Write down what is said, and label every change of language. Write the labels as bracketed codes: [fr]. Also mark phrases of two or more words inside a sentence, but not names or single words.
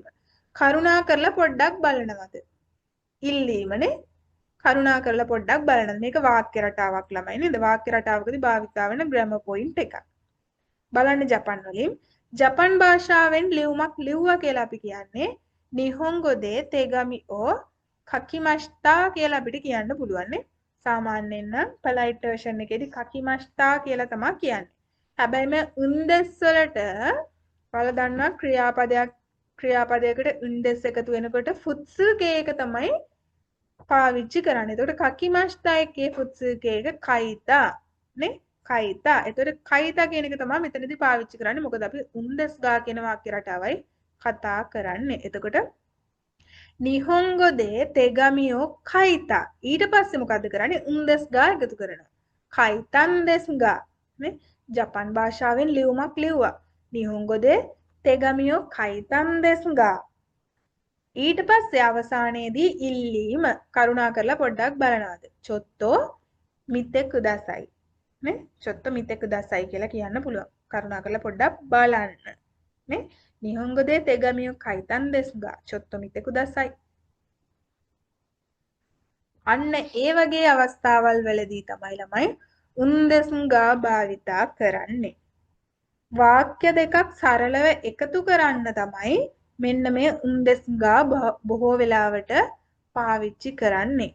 [si] කරුණා කරලා පොඩ්ඩක් බලනවද? ඉල්ලීමනේ. කරුණා කරලා පොඩ්ඩක් බලනවද? මේක වාක්‍ය රටාවක් ළමයි නේද? වාක්‍ය රටාවකදී භාවිතා වෙන ග්‍රැමර් පොයින්ට් එකක්. බලන්න ජපන් වලින් ජපන් භාෂාවෙන් ලියුමක් ලිව්වා කියලා අපි කියන්නේ [ja] 日本語で手紙を書きました [si] කියලා අපිට කියන්න පුළුවන් නේ. සාමාන්‍යයෙන් නම් [en] polite version [si] එකේදී kakimashita කියලා තමයි කියන්නේ. හැබැයි මේ උන්දෙස් වලට ඔයාලා දන්නවා ක්‍රියාපදයකට උන්දෙස් එකතු වෙනකොට futsuke එක තමයි පාවිච්චි කරන්නේ. එතකොට kakimashita එකේ futsuke එක kaita නේ. kaita. එතකොට kaita කියන එක තමයි මෙතනදී පාවිච්චි කරන්නේ. මොකද අපි [ja] んですが [si] කියන වාක්‍ය රටාවයි කතා කරන්නේ. [ja] එතකොට 日本語で手紙を書いた. [si] ඊට පස්සේ මොකද්ද කරන්නේ? [ja] んですが [si] එකතු කරනවා. [ja] 書いたんですが [si] නේ. ජපන් භාෂාවෙන් ලියුමක් ලිව්වා. [ja] 日本語で手紙を書いたんですが. [si] ඊට පස්සේ අවසානයේදී ඉල්ලීම කරුණා කරලා පොඩ්ඩක් බලනවාද? [ja] ちょっと見てください. ねちょっと見てください [si] කියලා කියන්න පුළුවන්. කරුණා කරලා පොඩ්ඩක් බලන්න. [ja] ね日本語で手紙を書いたんですがちょっと見てください. [si] අන්න ඒ වගේ අවස්ථාවල් වලදී තමයි ළමයි [ja] んですが [si] භාවිතා කරන්නේ. වාක්‍ය දෙකක් සරලව එකතු කරන්න තමයි මෙන්න මේ [ja] んですが [si] බොහෝ වෙලාවට පාවිච්චි කරන්නේ.